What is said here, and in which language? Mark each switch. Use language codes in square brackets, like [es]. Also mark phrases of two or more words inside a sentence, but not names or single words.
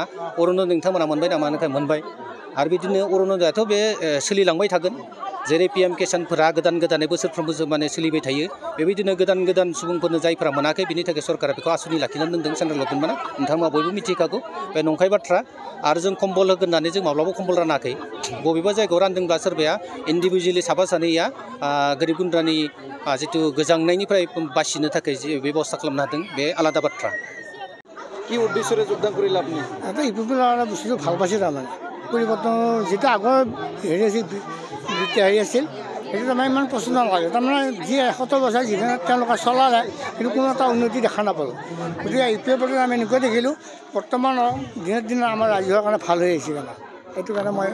[brx] अरुण'दय नोंथांमोना मोनबाय नामा होननानै मोनबाय आरो बिदिनो अरुण'दयाथ' बे सोलिलांबाय थागोन जेरै पिएम किसानफोरा गोदानै बोसोरफ्रोमबो माने सोलिबाय थायो बेबायदिनो गोदान सुबुंफोरनो जायफोरा मोनाखै बिनि थाखाय सरकारा बेखौ आसुनि लाखिनानै दोनदों [en] central government [brx] नोंथांमोना बयबो मिथिखागौ बे नंखाय बाथ्रा आरो जों कम्बल होगोन होननानै जों माब्लाबा कम्बल रानाखै बबेबा जायगायाव रानदोंब्ला सोरबाया इन्डिभिजुवेलि साफा सानैया गोरिब गुन्द्रानि जितु गोजांनायनिफ्राय बासिनो थाखाय जे बेबस्था खालामनो हादों बे आलादा बाथ्रा [as] কি উদ্দেশ্যৰে যোগদান কৰি লাভ নেই এটা ইউপিপিএল বস্তুটো ভাল পাইছে তাৰমানে পৰিৱৰ্তন যিটো আগৰ হেৰি আছিল হেৰি আছিল সেইটো তাৰমানে ইমান পচন্দ নালাগে তাৰমানে যি 70 বছৰ যিখিনি তেওঁলোকে চলালে কিন্তু কোনো এটা উন্নতি দেখা নাপালোঁ গতিকে ইউপিপিএলত আমি এনেকুৱা দেখিলোঁ বৰ্তমান দিনে আমাৰ ৰাজ্যৰ কাৰণে ভাল হৈ আহিছে তাৰমানে সেইটো কাৰণে মই